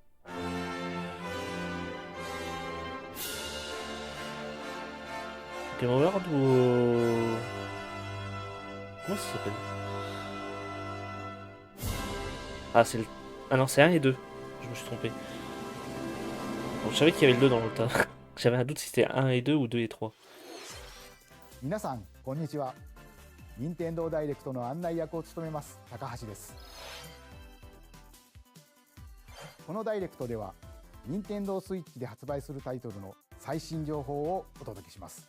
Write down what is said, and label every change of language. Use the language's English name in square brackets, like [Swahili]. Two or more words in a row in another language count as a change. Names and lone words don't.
[French] Game Award ou comment ça s'appelle? Ah, c'est le. Ah non, c'est 1 et 2. Je me suis trompé. Bon, je savais qu'il y avait le 2 dans le tas. J'avais un doute si c'était 1 et 2 ou 2 et 3. [Japanese] 皆さんこんにちは。任天堂ダイレクトの案内役を務めます高橋です。このダイレクトでは任天堂スイッチで発売するタイトルの最新情報をお届けします。